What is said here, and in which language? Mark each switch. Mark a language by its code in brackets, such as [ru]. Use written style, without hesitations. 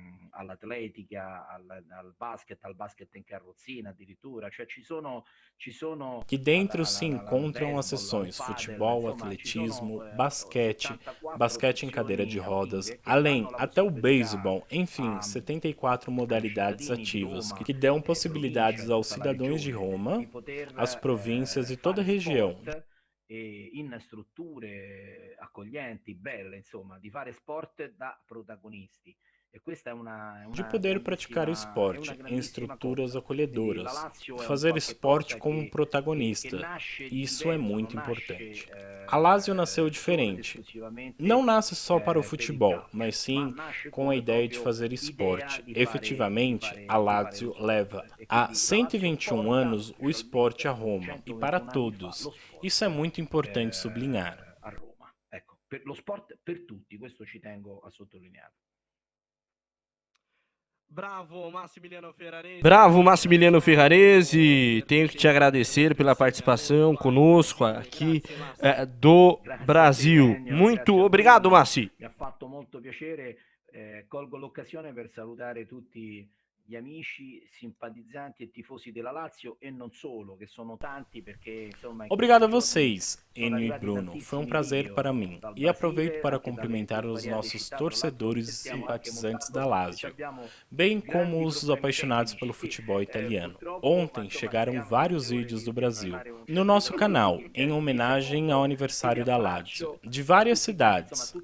[it] all'atletica, al basket in carrozzina addirittura, cioè ci sono [pt] que dentro se encontram as sessões futebol, atletismo, basquete, basquete em cadeira de rodas, além até o beisebol, enfim, 74 modalidades ativas que dão possibilidades aos cidadãos de Roma, às províncias e toda a região [it] in strutture accoglienti, belle, insomma, di fare sport da protagonisti. [pt] de poder praticar esporte em estruturas acolhedoras, fazer esporte como protagonista. Isso é muito importante. A Lazio nasceu diferente. Não nasce só para o futebol, mas sim com a ideia de fazer esporte. Efetivamente, a Lazio leva há 121 anos o esporte a Roma e para todos. Isso é muito importante sublinhar. A Roma. [it] Ecco, lo sport per tutti, questo ci tengo a sottolineare. [pt] Bravo, Massimiliano Ferrarese. Tenho que te agradecer pela participação conosco aqui do Brasil. Muito obrigado, Massi. [it] Mi ha fatto molto piacere. Colgo l'occasione per salutare tutti gli amici, simpatizzanti e tifosi della Lazio e non solo, che sono tanti perché insomma. [pt] Obrigado a vocês, Enio e Bruno. Foi um prazer para mim. E aproveito para cumprimentar os nossos torcedores e simpatizantes da Lazio, bem como os apaixonados pelo futebol italiano. Ontem chegaram vários vídeos do Brasil no nosso canal, em homenagem ao aniversário da Lazio, de várias cidades.